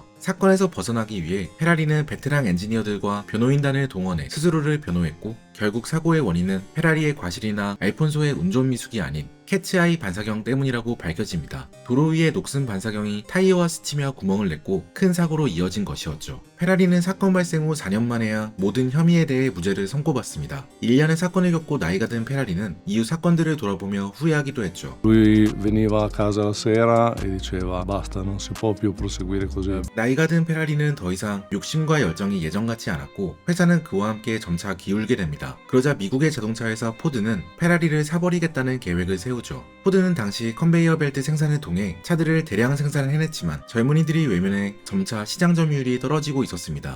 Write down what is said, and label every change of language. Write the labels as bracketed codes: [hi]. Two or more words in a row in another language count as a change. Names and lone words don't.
[ko] 사건에서 벗어나기 위해 페라리는 베테랑 엔지니어들과 변호인단을 동원해 스스로를 변호했고 결국 사고의 원인은 페라리의 과실이나 알폰소의 운전 미숙이 아닌 캐츠아이 반사경 때문이라고 밝혀집니다. 도로 위의 녹슨 반사경이 타이어와 스치며 구멍을 냈고 큰 사고로 이어진 것이었죠. 페라리는 사건 발생 후 4년 만에야 모든 혐의에 대해 무죄를 선고받습니다. 1년의 사건을 겪고 나이가 든 페라리는 이후 사건들을 돌아보며 후회하기도 했죠. [it] Lui veniva a casa la sera e diceva basta, non si può più proseguire così. [ko] 나이가 든 페라리는 더 이상 욕심과 열정이 예전 같지 않았고 회사는 그와 함께 점차 기울게 됩니다. 그러자 미국의 자동차 회사 포드는 페라리를 사버리겠다는 계획을 세우죠. 포드는 당시 컨베이어 벨트 생산을 통해 차들을 대량 생산을 해냈지만 젊은이들이 외면해 점차 시장 점유율이 떨어지고 있었습니다.